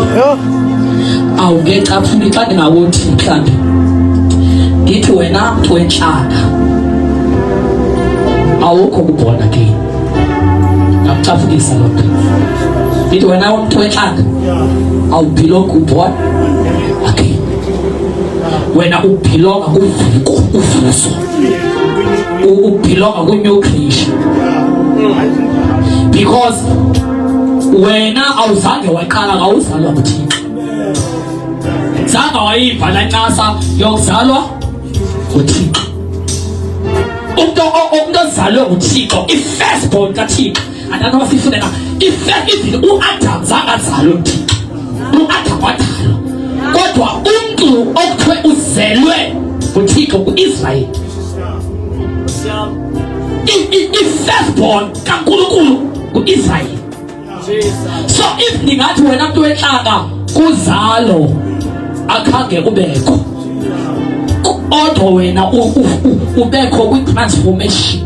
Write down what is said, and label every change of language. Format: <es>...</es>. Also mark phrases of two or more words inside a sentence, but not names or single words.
<xh>Awungecaphuli xa ndingawothi mhlambi ndithi wena mntu wentlanga awukho kubona ke ngakucaphukisa lokho. Ndithi wena mntu wentlanga awubelong kubona okay. Wena ubelonga kuvuso, ubelonga ku-</xh> <en>new creation</en> <xh>because wena awuzange waqala ngawuzalwa nguThixo. Zange wayiva la ncasa yokuzalwa nguThixo. Umuntu ozalwe nguThixo, i-firstborn kaThixo. Andanoba sifune na i-first u-Adam zange azalwe nguThixo. U-Adam wadalwa. Kodwa umuntu okuthiwe uzelwe nguThixo ku-Israyeli i-firstborn kaNkulunkulu ku-Israyeli.</xh> <en>So if</en> <xh>ningathi wena mntu wentlanga kuzalo akhange ubekho kodwa wena ubekho kwi-transformation.</xh>